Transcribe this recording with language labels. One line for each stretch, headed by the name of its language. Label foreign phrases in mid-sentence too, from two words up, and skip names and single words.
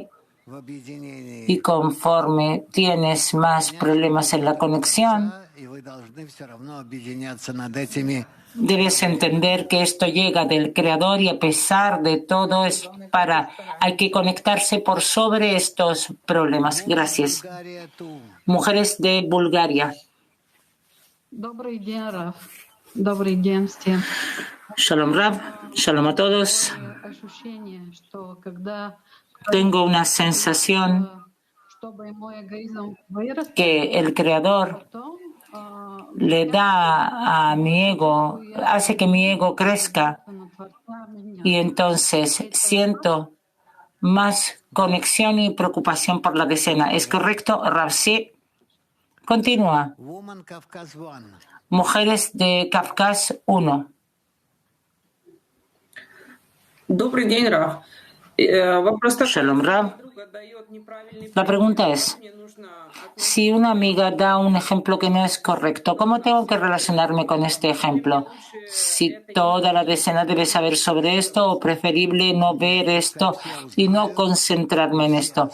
Spanish: Y conforme tienes más problemas en la conexión, debes entender que esto llega del Creador y a pesar de todo hay que conectarse por sobre estos problemas. Gracias. Mujeres de Bulgaria.
Hebrew: שלום רב,
Spanish: shalom a todos. Tengo una sensación que el Creador le da a mi ego, hace que mi ego crezca y entonces siento más conexión y preocupación por la decena. ¿Es correcto, Rab? Sí. Continúa. Mujeres de Kafkas 1.
Russian: Добрый день, Рав.
Hebrew: שלום רב.
Spanish: La pregunta es, si una amiga da un ejemplo que no es correcto, ¿cómo tengo que relacionarme con este ejemplo? Si toda la decena debe saber sobre esto o preferible no ver esto y no concentrarme en esto.